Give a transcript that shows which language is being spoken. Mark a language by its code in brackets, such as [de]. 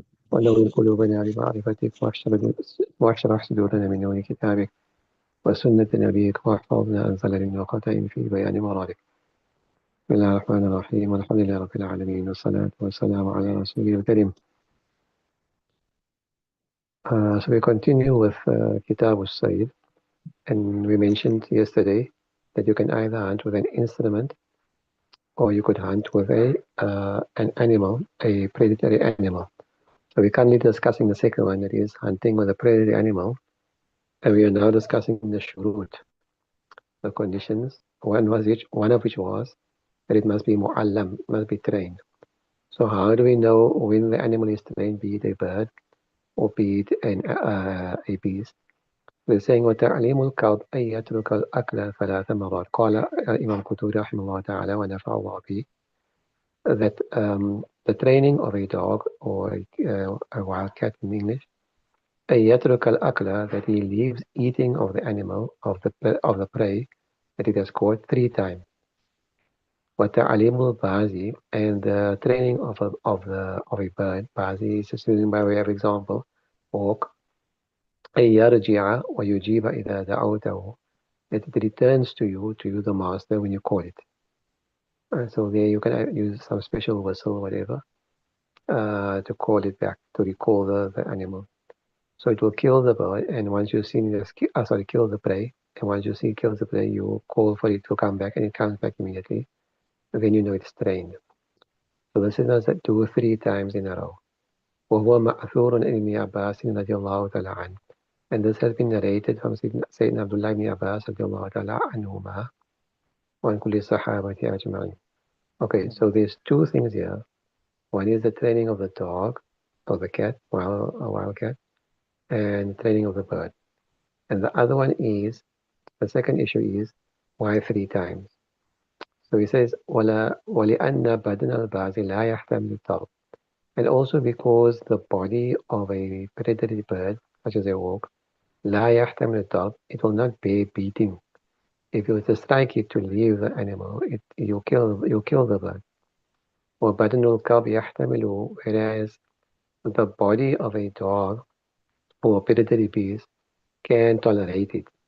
[ar] ونور قلوبنا بمعرفتك، واشرح صدورنا من نور كتابك وسنة نبيك، واحفظنا عن زلل وخطأ في بيان مرادك. بسم الله الرحمن الرحيم، والحمد لله رب العالمين، والصلاة والسلام على رسوله الكريم. [en] So we continue with Kitab al-Sayyid, and we mentioned yesterday that you can either hunt with an instrument or you could hunt with an animal, a predatory animal. So we're currently discussing the second one, that is hunting with a predatory animal, and we are now discussing the shurut, the conditions. One of which was that it must be mu'allam, must be trained. So how do we know when the animal is trained, be it a bird or be it a beast? We're saying [ar] وتعليم الكلب أن يترك الأكل 3 مرات. قال الإمام القرطبي رحمه الله تعالى ونفع الله به, [en] that the training of a dog or a wild cat in English, [ar] أن يترك الأكل, [en] that he leaves eating of the animal, of the prey that it has caught 3 times. [ar] وتعليم البازي, [en] and the training of a bird. Bazi is just using by way of example. Hawk. [ar] أن يرجع ويجيب إذا دعوته, [en] that it returns to you the master when you call it. So there you can use some special whistle or whatever to call it back, to recall the animal. So it will kill the bird, and once you've seen it, kill the prey, and once you see it kills the prey, you call for it to come back, and it comes back immediately. Then you know it's trained. So the sinners that do 3 times in a row. [ar] وهو مأثور عن ابن عباس رضي الله تعالى عنه. [en] And this has been narrated from Sayyidina Abdullah ibn Abbas [ar] رضي الله تعالى عنهما وعن كل الصحابة أجمعين. [en] Okay, so there's 2 things here. One is the training of the dog, or the cat, a wild cat, and the training of the bird. And the other one is, the second issue is, why 3 times? So he says, [ar] وَلِأَنَّ بَدْنَ الْبَعْضِ لَا يَحْتَمِلُ الضَّرْبَ. [en] And also because the body of a predatory bird, such as a hawk, [ar] لا يحتمل الضرب, [en] it will not bear beating. If you were to strike it to leave the animal, you'll kill the bird. [ar] وبدن الكلب يحتمل, [en] whereas the body of a dog or a predatory beast can tolerate it.